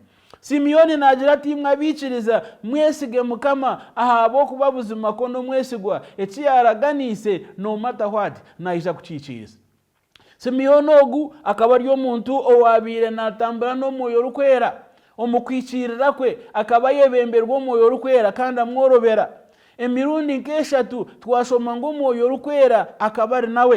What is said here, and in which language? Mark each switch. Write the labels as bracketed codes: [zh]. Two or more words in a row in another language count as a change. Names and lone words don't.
[nyn] Simiyoni nagira ati mwabikiriza mwesige Mukama ahabo kubabuzima kono mwesigwa ekiyaraganise [en] no matter what [nyn] naija kuciciriza. Simiyoni ogu akaba ari omuntu owabire natambura no moyo rukwera omukwikirira kwe akaba yebemberwa omwoyo rukwera kandi amworobera. Emirundi nkeshatu twashoma ngo omwoyo rukwera akaba ari nawe.